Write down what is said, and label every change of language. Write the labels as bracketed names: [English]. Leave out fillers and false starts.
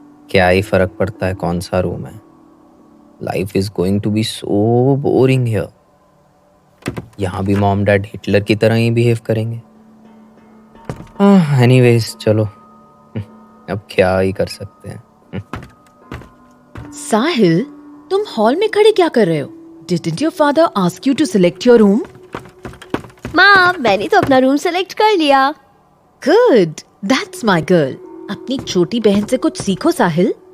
[Hindi] क्या ही फर्क पड़ता है कौन सा रूम है? [English] Life is going to be so boring here. [Hindi] यहाँ भी मॉम डैड हिटलर की तरह ही बिहेव करेंगे। एनीवेज चलो, अब क्या ही कर सकते हैं। साहिल, तुम हॉल में खड़े क्या कर रहे हो? [English] Didn't your father ask you to select your room? [Hindi] माँ, मैंने तो अपना रूम सेलेक्ट कर लिया। [English] Good, that's my girl. [Hindi] अपनी छोटी बहन से कुछ सीखो साहिल।